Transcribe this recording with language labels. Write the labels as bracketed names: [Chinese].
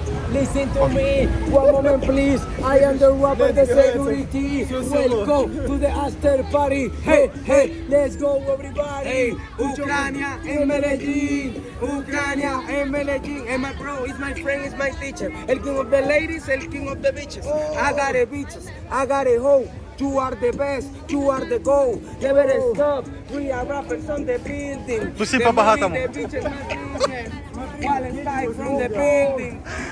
[English] Listen to me, one moment please. I am the rapper, the security. Welcome to the after party. Hey, hey, let's go everybody. [Spanish] Hey, Ucrania en Medellín. Ucrania en Medellín. [English] And my bro is my friend, is my teacher. El king of the ladies, el king of the bitches. I got it bitches, I got it hoe. You are the best, you are the goal. Never stop, we are rappers on the building. [Russian] Туси по-богатому. [English] The bitches, my business. Wallenstein from the building.